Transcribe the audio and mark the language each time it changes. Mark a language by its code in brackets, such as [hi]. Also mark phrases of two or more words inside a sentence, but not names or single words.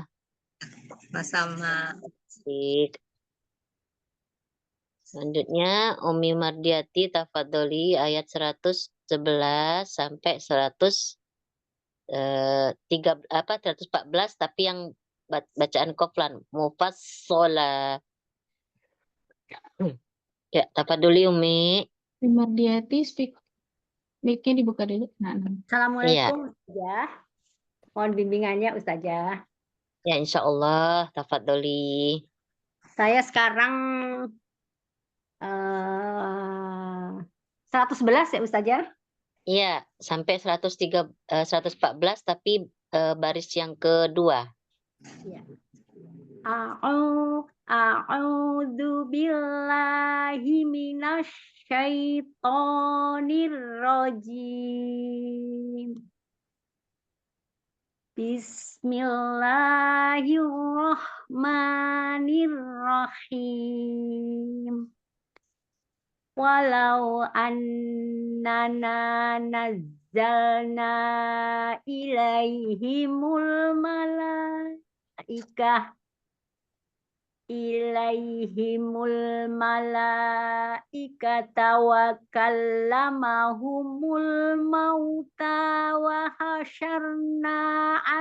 [id] Sama-sama. Baik. Selanjutnya Umi Mardiati tafadholi ayat 111 sampai 114 tapi yang bacaan [ar] قفلا مفصلة. [id] Ya, tafadholi Umi. Mardiati mic-nya dibuka dulu. Nah. Assalamualaikum Ustazah. Mohon bimbingannya Ustazah. Ya, [ar] إن شاء الله [id] tafadholi. Saya sekarang 111 ya Ustazah? Iya, sampai 114 tapi baris yang kedua. Iya. [ar] أعوذ بالله من الشيطان الرجيم. بسم الله الرحمن الرحيم. ولو أننا نزلنا إليهم الملائكة وكلمهم الموتى وحشرنا